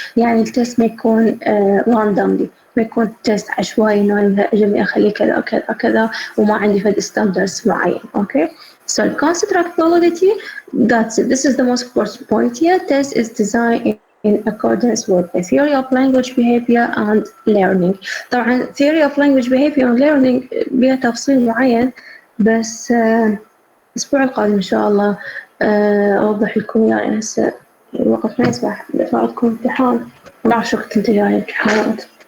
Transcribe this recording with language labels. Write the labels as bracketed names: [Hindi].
[Arabic] يعني التست ما يكون randomly، ما يكون تست عشوائي انه اجي اخليه كذا كذا كذا وما عندي فد standards معين. [English] Okay, so construct validity, that's it. This is the most important point here. Test is designed in accordance with the theory of language behavior and learning. [Arabic] طبعا [English] theory of language behavior and learning [Arabic] بها تفصيل معين، بس الأسبوع القادم إن شاء الله أوضح لكم. يعني هسه الوقت ما يسمح، عندكم امتحان، ما أعرف شو كنت انت جاي امتحانات.